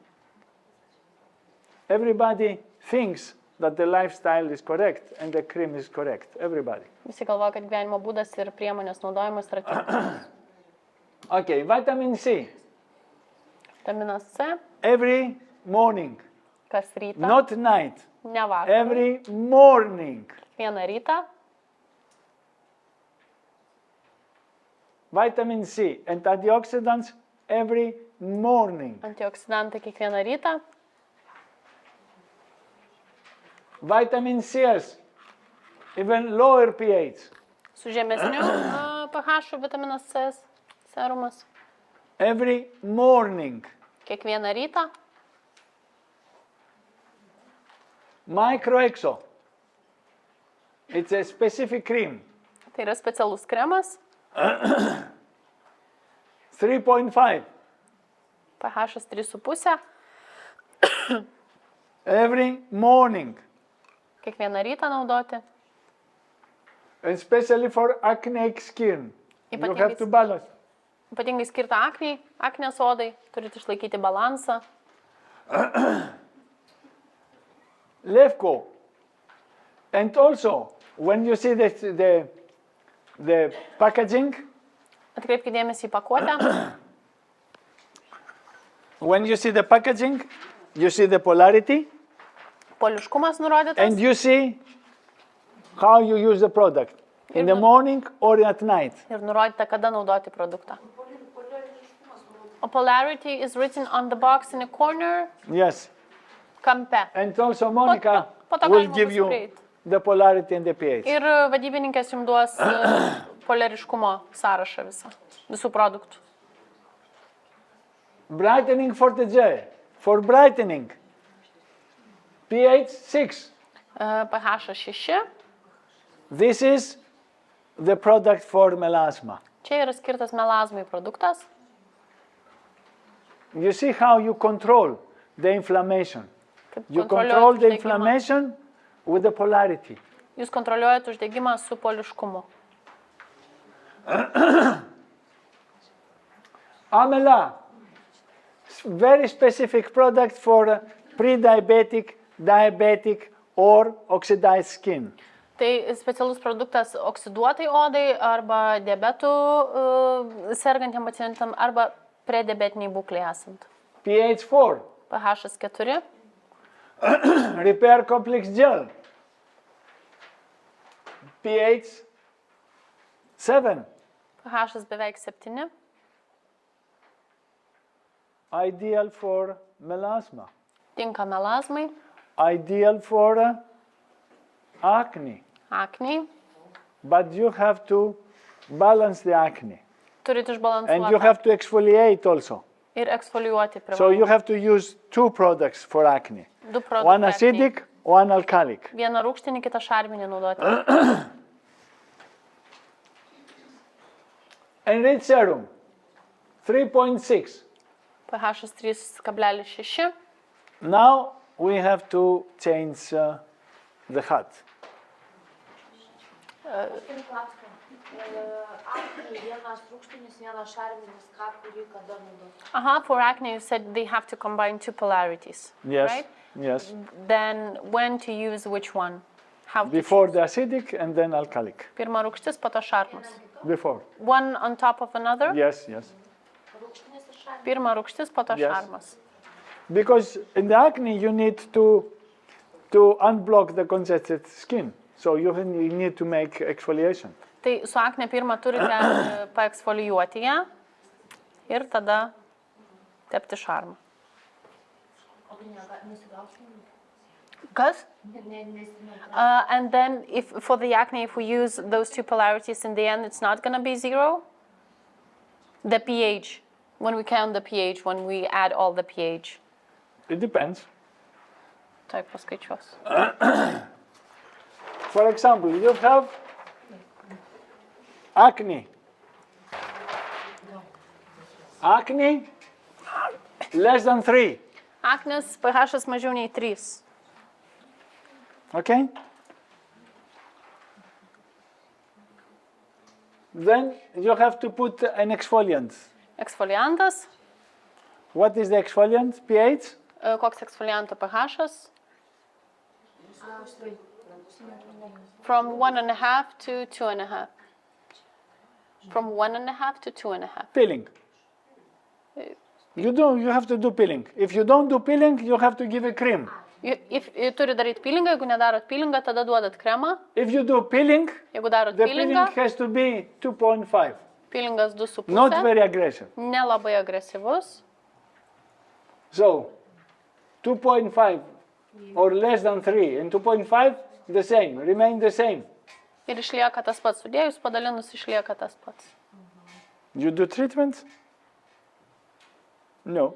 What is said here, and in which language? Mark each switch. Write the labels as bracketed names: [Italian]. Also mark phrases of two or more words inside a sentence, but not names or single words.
[English] Everybody thinks that the lifestyle is correct and the cream is correct. Everybody. [Lithuanian] Visi galvoja, kad gyvenimo būdas ir priemonės naudojimas yra tinkamas. [English] Okay, vitamin C. [Lithuanian] Vitaminas C. [English] Every morning. [Lithuanian] Kas rytą. [English] Not night. [Lithuanian] Ne vakarą. [English] Every morning. [Lithuanian] Vieną rytą. [English] Vitamin C and antioxidants every morning. [Lithuanian] Antioksidantai kiekvieną rytą. [English] Vitamin C, even lower pH. [Lithuanian] Su žemesniu pH vitaminas C serumas. [English] Every morning. [Lithuanian] Kiekvieną rytą. [English] Microexo. It's a specific cream. [Lithuanian] Tai yra specialus kremas. 3.5. pH 3,5. [English] Every morning. [Lithuanian] Kiekvieną rytą naudoti. [English] Especially for acneic skin. You have to balance. [Lithuanian] Ypatingai skirta aknės odai, turite išlaikyti balansą. [English] Lefko. And also, when you see the packaging, [Lithuanian] Atkreipkite dėmesį į pakuotę. [English] when you see the packaging, you see the polarity, [Lithuanian] Poliškumas nurodytas. [English] and you see how you use the product, in the morning or at night. [Lithuanian] Ir nurodyta, kada naudoti produktą. [English] A polarity is written on the box in the corner, Yes. [Lithuanian] kampe. [English] And also Monica [Lithuanian] po to [English] will [Lithuanian] galima [English] give [Lithuanian] bus [English] you [Lithuanian] prieit. [English] the polarity and the pH. [Lithuanian] Ir vadybininkės jums duos polariškumo sąrašą visų produktų. [English] Brightening for the gel. For brightening. pH 6. pH 6. This is the product for melasma. [Lithuanian] Čia yra skirtas melazmai produktas. [English] You see how you control the inflammation. [Lithuanian] Kaip [English] You [Lithuanian] kontroliuojat [English] control the [Lithuanian] uždegimą. [English] inflammation with the polarity. [Lithuanian] Jūs kontroliuojat uždegimą su poliškumu. [English] Amela. Very specific product for pre-diabetic, diabetic or oxidized skin. [Lithuanian] Tai specialus produktas oksiduotai odai arba diabetų sergantiem pacientam arba prediabetiniai būklei esant. [English] pH 4. [Lithuanian] pH 4. [English] Repair complex gel. pH 7. [Lithuanian] pH beveik 7. [English] Ideal for melasma. [Lithuanian] Tinka melazmai, [English] Ideal for acne. [Lithuanian] akniai. [English] But you have to balance the acne. [Lithuanian] Turit [English] And you [Lithuanian] išbalansuoti [English] have to exfoliate also. [Lithuanian] ir eksfoliuoti [English] So you [Lithuanian] privalomai. [English] have to use two products for acne. [Lithuanian] Du produktai [English] One [Lithuanian] akniai. [English] acidic, one alkalic. [Lithuanian] Vieną rūgštinį, kitą šarminį naudoti. [English] Enriched serum. 3.6. [Lithuanian] pH 3,6. [English] Now we have to change the hat. [Lithuanian] Akniai vienas rūgštinis, vienas šarminis, kurį kada naudoti. [English] Aha, for acne you said they have to combine two polarities, Yes. right? Yes. Then when to use which one? How to Before choose? the acidic and then alkalic. [Lithuanian] Pirma rūgštis, po to šarmas. [English] Before. One on top of another? Yes, yes. [Lithuanian] Rūgštinis ir šarminis. Pirma rūgštis, po to [English] Yes. [Lithuanian] šarmas. [English] Because in the acne you need to unblock the congested skin. So you need to make exfoliation. [Lithuanian] Tai su akne pirmą turite paeksfolijuoti ją ir tada tepti šarmą. O nesigausim? Kas? Nesimeta. [English] And then for the acne, if we use those two polarities in the end, it's not going to be zero? The pH, when we count the pH, when we add all the pH. It depends. [Lithuanian] Taip, paskaičiuosiu. [English] For example, you have acne. Acne less than 3. [Lithuanian] Aknės pH mažiau nei 3. [English] Okay? Then you have to put an exfoliant. [Lithuanian] Eksfoliantas. [English] What is the exfoliant? pH? [Lithuanian] Koks eksfolianto pH? [English] From 1.5 to 2.5. From 1.5 to 2.5. Peeling. You have to do peeling. If you don't do peeling, you have to give a cream. [Lithuanian] Turi daryti peelingą, jeigu nedarot peelingą, tada duodat kremą. [English] If you do peeling, [Lithuanian] Jeigu darot [English] the peeling [Lithuanian] peelingą, [English] has to be 2.5. [Lithuanian] peelingas 2,5. [English] Not very aggressive. [Lithuanian] Nelabai agresyvus. [English] So, 2.5 or less than 3 and 2.5 the same, remain the same. [Lithuanian] Ir išlieka tas pats. Sudėjus padalinus išlieka tas pats. [English] You do treatment? No.